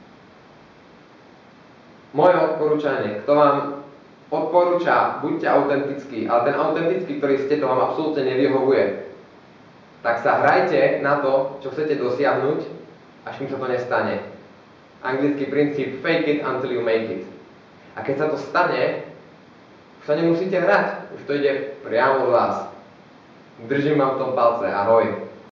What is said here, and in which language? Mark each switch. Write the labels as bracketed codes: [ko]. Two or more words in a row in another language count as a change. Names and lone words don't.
[sk] Moje odporúčanie, kto vám odporúča, buďte autentickí, ale ten autentický, ktorý ste, to vám absolútne nevyhovuje, tak sa hrajte na to, čo chcete dosiahnuť, až kým sa to nestane. [en] Anglický princíp fake it until you make it. A keď sa to stane, už sa nemusíte hrať, už to ide priamo z vás. Držím vám v tom palce, ahoj.